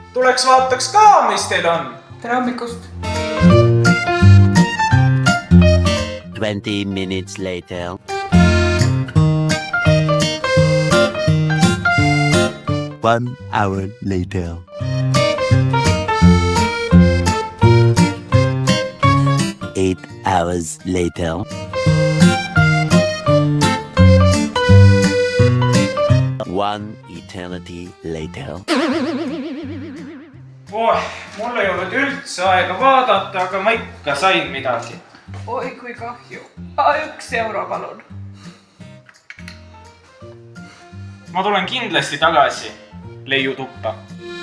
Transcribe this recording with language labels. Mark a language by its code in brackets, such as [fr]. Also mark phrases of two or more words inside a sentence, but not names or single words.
[et] tuleks vaataks ka, mis teil on. Tere hommikust! [en] 20 minutes later. One hour later. Eight hours later. One eternity later. [et] Mul ei olnud üldse aega vaadata, aga ma ikka sain midagi. Oi, kui kahju. 1 euro, palun. Ma tulen kindlasti tagasi leiutuppa.